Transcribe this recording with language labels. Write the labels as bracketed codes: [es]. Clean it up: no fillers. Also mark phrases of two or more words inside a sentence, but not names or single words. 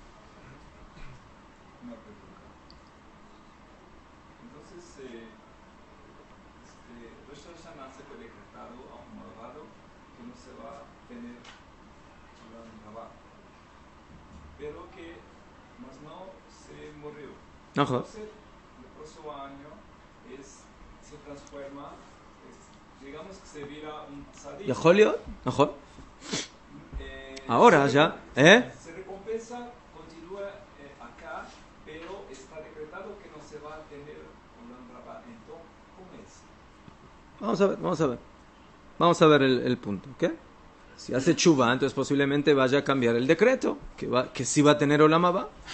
[es] Pero que más no se murió. Ajá. Entonces, el próximo año se transforma, digamos que se vira un tzadik. [he] ¿יכול להיות? נכון. [es] Ahora ya, Se recompensa, continúa acá, pero está decretado que no se va a tener [he] עולם הבא. [es] Entonces, ¿cómo es? Vamos a ver el punto, ¿ok? Si hace chuvá, entonces posiblemente vaya a cambiar el decreto, que sí va a tener [he] עולם הבא.